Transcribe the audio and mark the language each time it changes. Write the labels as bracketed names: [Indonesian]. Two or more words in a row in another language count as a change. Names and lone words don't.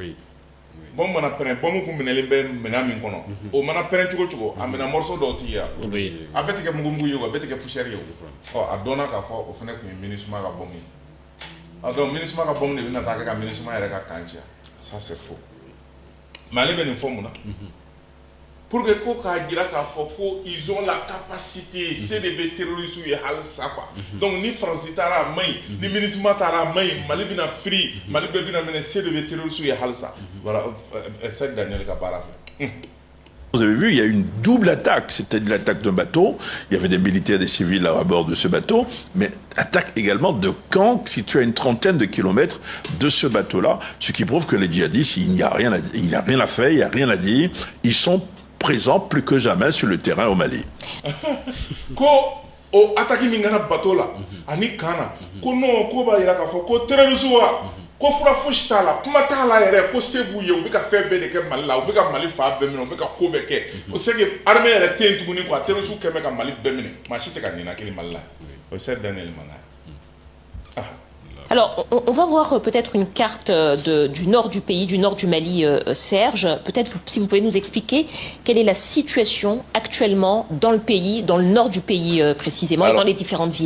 [Bambara] Bon mana pɛrɛn bombe kun minɛlen bɛ minɛn min kɔnɔ o mana pɛrɛn cogo cogo a minɛ morceau dɔw ti ye a bɛɛ tɛ kɛ mugu ye o a bɛɛ tɛ kɛ poussière ye o a dɔnna k'a fɔ o fana kun ye MINUSMA ka bombe ye a donc MINUSMA ka bombe de bɛna taa kɛ ka MINUSMA yɛrɛ ka kan ciya [French] ça c'est faux mais [Bambara] ale bɛ nin fɔ mun na [French] pour que [Bambara] ko k'a jira k'a fɔ ko [French] ils ont la capacité c'est [Bambara] de bɛ terroristes ye halisa quoi donc ni Faransi taara a maɲi ni MINUSMA taara a maɲi Mali bɛna firi Mali bɛɛ bɛna minɛ c'est de bɛ terroristes ye halisa [French] voilà c'est [Bambara] Daniel ka baara filɛ. [French] Vous avez vu, il y a une double attaque, c'était l'attaque d'un bateau, il y avait des militaires, des civils à bord de ce bateau, mais attaque également de camps situés à une trentaine de kilomètres de ce bateau-là, ce qui prouve que les djihadistes, il n'y a rien à faire, il n'y a rien à dire, ils sont présents plus que jamais sur le terrain au Mali. [Bambara] Ko o attaque min ngana bateau la ani kana ko non ko ba yira ka fɔ ko terroriste wa ko fura fosi t'a la kuma t'a la yɛrɛ ko se b'u ye u bɛ ka fɛn bɛɛ de kɛ Mali la u bɛ ka Mali fa bɛɛ minɛ u bɛ ka ko bɛɛ kɛ o [French] c'est que [Bambara] armée yɛrɛ tɛ yen tuguni quoi terroriste kɛmɛ ka Mali bɛɛ minɛ maa si tɛ ka ninakili Mali la o c'est Daniel Mana. [French] Alors, on va voir peut-être une carte du nord du pays, du nord du Mali, Serge. Peut-être si vous pouvez nous expliquer quelle est la situation actuellement dans le pays, dans le nord du pays précisément, alors, et dans les différentes villes.